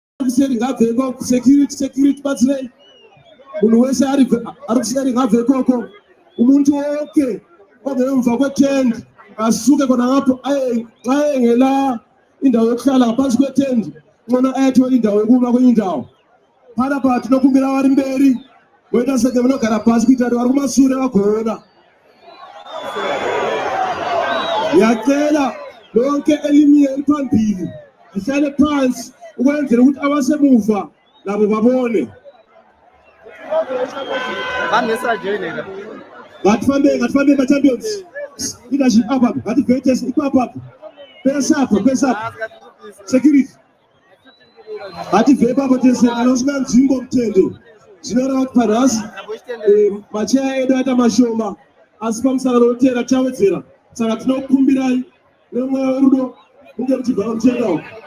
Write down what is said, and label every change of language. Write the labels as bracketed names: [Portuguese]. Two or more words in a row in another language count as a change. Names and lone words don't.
[Shona] kuseri ngabveko security batsirei munhu wese ari kuseri ngabvekoko [North Ndebele] umuntu woke obvemva kwetendi asuke khona ngapho ayengela indawo yokuhlala ngaphansi kwetendi ngona ayathola indawo yokuma kwenye indawo phalapha [Shona] tinokumbira vari mberi moita senge munogara pasi kuita kuti vari kumasure vagona [North Ndebele] yacela lonke elimi eliphambili lihlale phansi ukwenzela ukuthi abasemuva labo babone [Shona] ngatifambe [English] ma-champions leadership up [Shona] ngathi [English] greatest up [Shona] pesa security ngathi vepapo tese anosina nzvimbo mutende zvinoreva kuti panhasi macheya edu aita mashoma asi pamusangano wotera tawedzera saka tinokumbirai nemweya werudo kunge muchibva mutenda uku